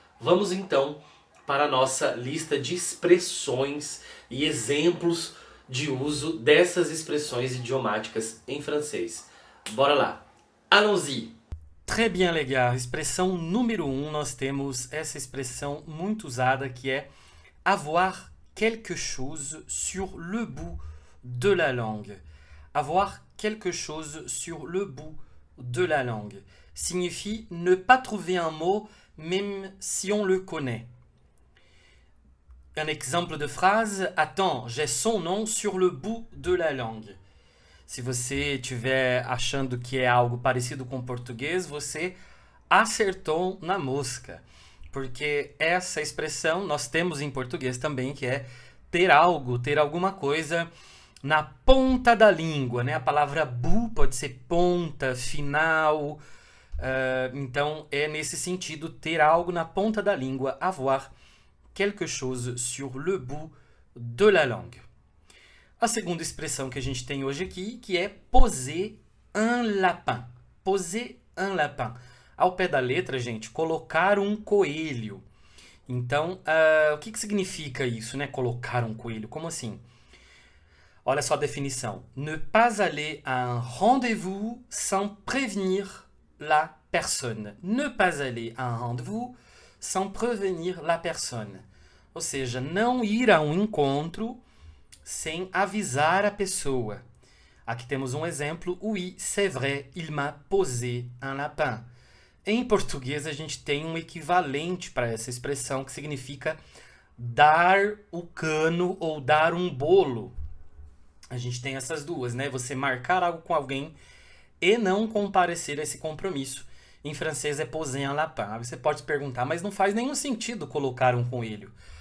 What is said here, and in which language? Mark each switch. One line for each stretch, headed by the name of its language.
Portuguese: Vamos então para a nossa lista de expressões e exemplos de uso dessas expressões idiomáticas em francês. Bora lá!
French: Allons-y! Très bien, les gars.
Portuguese: Expressão número 1, nós temos essa expressão muito usada que é
French: avoir quelque chose sur le bout de la langue. Avoir quelque chose sur le bout de la langue signifie ne pas trouver un mot même si on le connaît. Un exemple de phrase: attends, j'ai son nom sur le bout de la langue.
Portuguese: Se você estiver achando que é algo parecido com português, você acertou na mosca. Porque essa expressão nós temos em português também, que é ter algo, ter alguma coisa na ponta da língua, né? A palavra bout pode ser ponta, final. Então é nesse sentido, ter algo na ponta da língua,
French: avoir quelque chose sur le bout de la langue.
Portuguese: A segunda expressão que a gente tem hoje aqui, que é
French: poser un lapin. Poser un lapin.
Portuguese: Ao pé da letra, gente, colocar um coelho. Então, o que significa isso, né? Colocar um coelho. Como assim? Olha só a definição.
French: Ne pas aller à un rendez-vous sans prévenir la personne. Ne pas aller à un rendez-vous sans prévenir la personne.
Portuguese: Ou seja, não ir a um encontro sem avisar a pessoa. Aqui temos um exemplo.
French: Oui, c'est vrai, il m'a posé un lapin.
Portuguese: Em português, a gente tem um equivalente para essa expressão que significa dar o cano ou dar um bolo. A gente tem essas duas, né? Você marcar algo com alguém e não comparecer a esse compromisso. Em francês é
French: poser un lapin.
Portuguese: Aí você pode se perguntar, mas não faz nenhum sentido colocar um coelho.